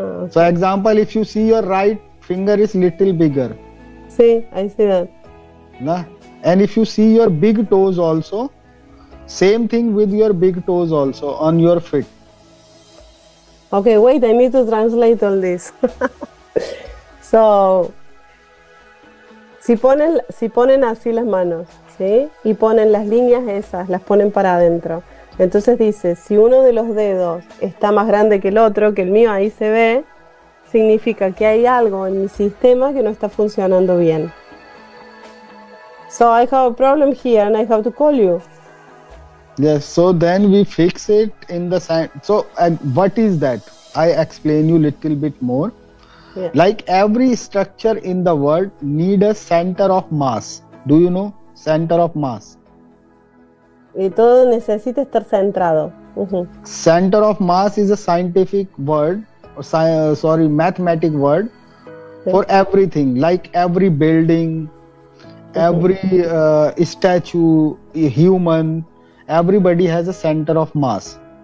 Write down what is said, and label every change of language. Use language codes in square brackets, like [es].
[en] So example, if you see your right finger is little bigger. See, I see that. Nah? And if you see your big toes also, same thing with your big toes also on your feet. Okay, wait, I need to translate all this. [es] So, si ponen así las manos, ¿sí? Y ponen las líneas esas, las ponen para adentro. Entonces dice, si uno de los dedos está más grande que el otro, que el mío ahí se ve, significa que hay algo en mi sistema que no está funcionando bien. [en] So I have a problem here and I have to call you. Yes, so then we fix it in the side. So what is that? I explain you little bit more. Like every structure in the world need a center of mass. Do you know center of mass? [es] Y todo necesita estar centrado. [en] Center of mass is a scientific word, mathematic word for everything. Like every building, every statue, human, everybody has a center of mass.